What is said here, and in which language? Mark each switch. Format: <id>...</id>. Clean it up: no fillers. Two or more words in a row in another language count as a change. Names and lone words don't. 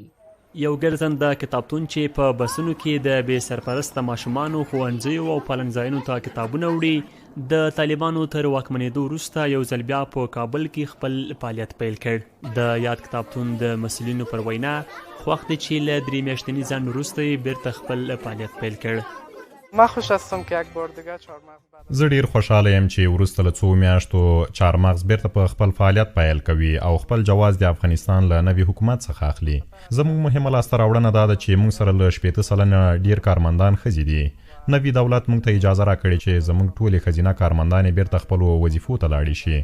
<ps>یو ګرځنده کتابتون چې په بسونو کې د بې سرپرسته ماشومانو ښوونځیو او پلنځایونو ته کتابونه وړي د طالبانو تر واکمنېدو وروسته یو ځل بیا په کابل کې خپل فعالیت پیل کړ. د یاد کتابتون د مسؤلینو پر وینا خوښ دی چې له 3 میاشتني ځنډ وروسته یې بیرته خپل فعالیت پیل کړ.</ps> <fa>ما خوش هستم که یک بار دیگه چهارمغز</fa> <ps>زه ډیر خوشحاله یم چې وروسته له 2 میاشتو چهارمغز بیرته په خپل فعالیت پیل کوي او خپل جواز د افغانستان له نوي حکومت څخه اخلي. زموږ مهمه لاسته راوړنه دا ده چې موږ سره له 80 سلنه ډیر کارمندان ښځې دي. نوي دولت موږ ته اجازه راکړې چې زموږ ټولې ښځینه کارمندانې بیرته خپلو وظیفو ته لاړې شي.</ps>